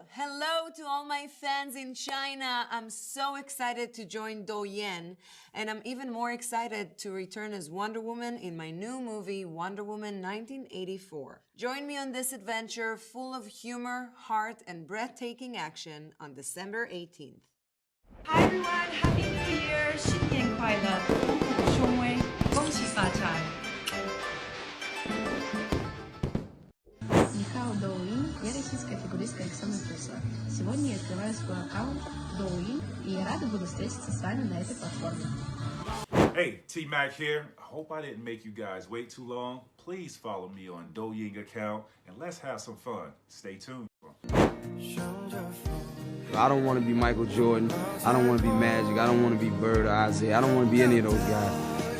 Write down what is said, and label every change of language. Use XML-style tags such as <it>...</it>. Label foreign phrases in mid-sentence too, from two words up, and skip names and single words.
<en>Hello to all my fans in China. I'm so excited to join Douyin, and I'm even more excited to return as Wonder Woman in my new movie, Wonder Woman 1984. Join me on this adventure full of humor, heart, and breathtaking action on December 18th. Hi everyone, Happy New Year!</en> <zh>新年快乐，虎虎生威，恭喜发财！</zh> <ru>Нихао Douyin, я российская фигуристка Оксана Туса. Сегодня я открываю свой аккаунт Douyin, и я рада буду встретиться с вами на этой платформе.</ru> <en>Hey, T-Mac here. I hope I didn't make you guys wait too long. Please follow me on Douyin account and let's have some fun. Stay tuned. I don't want to be Michael Jordan. I don't want to be Magic. I don't want to be Bird or Isaiah. I don't want to be any of those guys.</en>